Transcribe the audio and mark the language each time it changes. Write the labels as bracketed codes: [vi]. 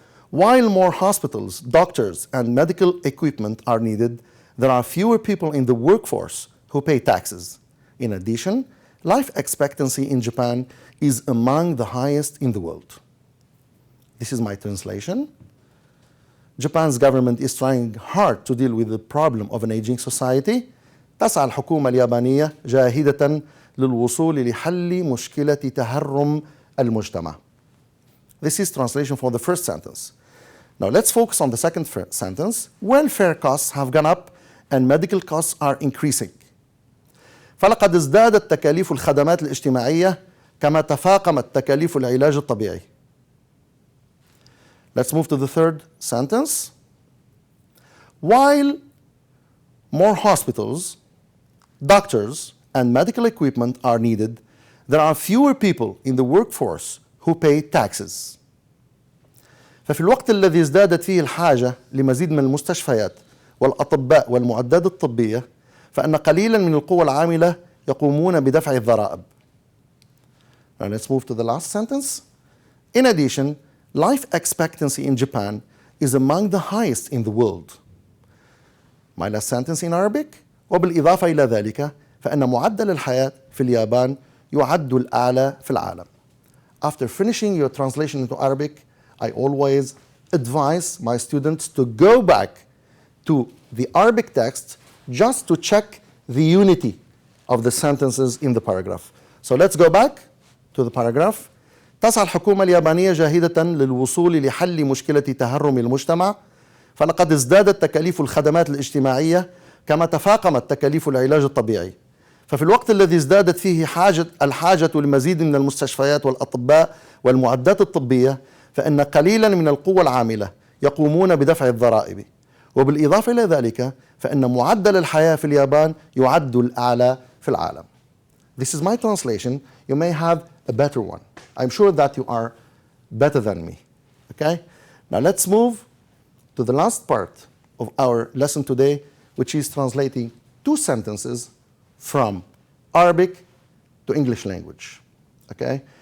[en] While more hospitals, doctors, and medical equipment are needed, there are fewer people in the workforce who pay taxes. In addition, life expectancy in Japan is among the highest in the world. This is my translation. Japan's government is trying hard to deal with the problem of an aging society. [ar] تسعى الحكومة اليابانية جاهدة للوصول لحل مشكلة تهرم المجتمع. [en] This is translation for the first sentence. Now let's focus on the second sentence. Welfare costs have gone up and medical costs are increasing. [ar] فلقد ازدادت تكاليف الخدمات الاجتماعية كما تفاقمت تكاليف العلاج الطبيعي. [en] Let's move to the third sentence. While more hospitals, doctors, and medical equipment are needed, there are fewer people in the workforce who pay taxes. [ar] ففي الوقت الذي ازدادت فيه الحاجة لمزيد من المستشفيات والأطباء والمعدات الطبية، فإن قليلا من القوى العاملة يقومون بدفع الضرائب. [en] Now let's move to the last sentence. In addition, life expectancy in Japan is among the highest in the world. My last sentence in Arabic. [ar] وبالإضافة إلى ذلك فإن معدل الحياة في اليابان يعد الأعلى في العالم. [en] After finishing your translation into Arabic, I always advise my students to go back to the Arabic text just to check the unity of the sentences in the paragraph. So let's go back to the paragraph. [ar] تسعى الحكومة اليابانية جاهدة للوصول لحل مشكلة تهرم المجتمع، فلقد ازدادت تكاليف الخدمات الاجتماعية كما تفاقمت تكاليف العلاج الطبيعي. ففي الوقت الذي ازدادت فيه الحاجة لمزيد من المستشفيات والأطباء والمعدات الطبية، فإن قليلا من القوى العاملة يقومون بدفع الضرائب. وبالإضافة إلى ذلك فإن معدل الحياة في اليابان يعد الأعلى في العالم. [en] This is my translation. You may have a better one. I'm sure that you are better than me. Okay? Now let's move to the last part of our lesson today, which is translating two sentences from Arabic to English language. Okay?